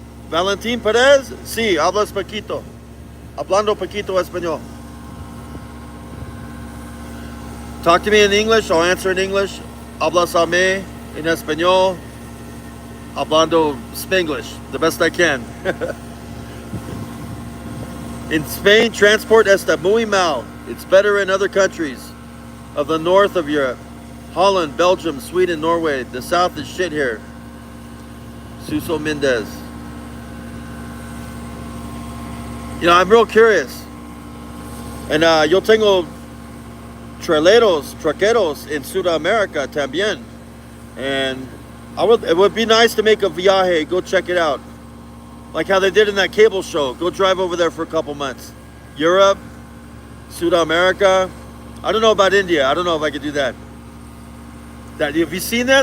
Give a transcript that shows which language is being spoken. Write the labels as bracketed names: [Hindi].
[Spanish] Valentín Perez, sí, hablas poquito. Hablando poquito español. [English] Talk to me in English, I'll answer in English. [Spanish] Hablas a mí en español. Hablando Spanglish, [English] the best I can. In Spain, transport [Spanish] está muy mal. [English] It's better in other countries of the north of Europe. Holland, Belgium, Sweden, Norway. The south is shit here. Suso Mendez. I'm real curious. [Spanish] And yo tengo traqueros in Sudamerica también. [English] And it would be nice to make a viaje, go check it out. Like how they did in that cable show. Go drive over there for a couple months. Europe, Sudamerica. I don't know about India. I don't know if I could do that. Have you seen that?